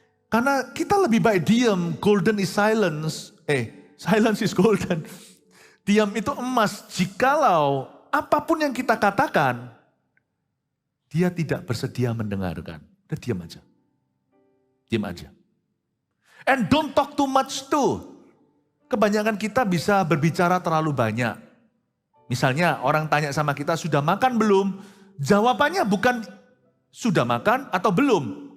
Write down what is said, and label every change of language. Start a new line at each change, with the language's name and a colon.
Indonesian: Karena kita lebih baik diam,
English: golden is silence. Silence is golden.
Indonesian: Diam itu emas. Jikalau apapun yang kita katakan, dia tidak bersedia mendengarkan. Udah diam aja. Diam aja.
English: And don't talk too much too.
Indonesian: Kebanyakan kita bisa berbicara terlalu banyak. Misalnya orang tanya sama kita, sudah makan belum? Jawabannya bukan sudah makan atau belum.